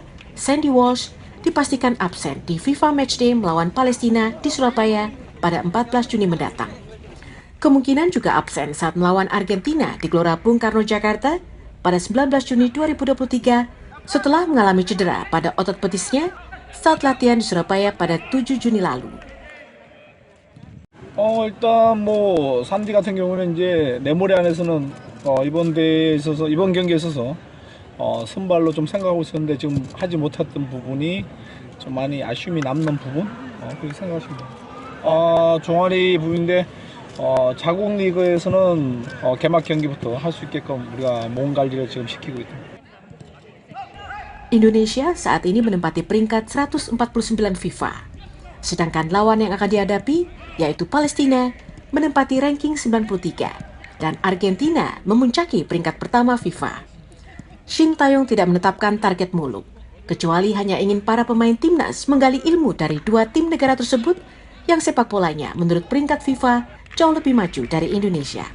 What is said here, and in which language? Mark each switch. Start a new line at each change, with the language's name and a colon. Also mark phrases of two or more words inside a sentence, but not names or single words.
Indonesian: Sandy Walsh dipastikan absen di FIFA Matchday melawan Palestina di Surabaya pada 14 Juni mendatang. Kemungkinan juga absen saat melawan Argentina di Gelora Bung Karno, Jakarta pada 19 Juni 2023 setelah mengalami cedera pada otot betisnya saat latihan di Surabaya pada 7 Juni lalu.
Korean: 일단 산디 같은 경우는 이제 내 머리 안에서는 이번 대회에 있어서 이번 경기에 있어서 선발로 좀 생각하고 있었는데 지금 하지 못했던 부분이 좀 많이 아쉬움이 남는 부분 그렇게 생각하십니다. 종아리 부분인데 자국 리그에서는 개막 경기부터 할 수 있게끔 우리가 몸 관리를 지금 시키고 있습니다.
Indonesian: Indonesia saat ini menempati peringkat 149 FIFA, sedangkan lawan yang akan dihadapi yaitu Palestina menempati ranking 93 dan Argentina memuncaki peringkat pertama FIFA. Shin Tae-yong tidak menetapkan target muluk, kecuali hanya ingin para pemain timnas menggali ilmu dari dua tim negara tersebut yang sepak bolanya menurut peringkat FIFA jauh lebih maju dari Indonesia.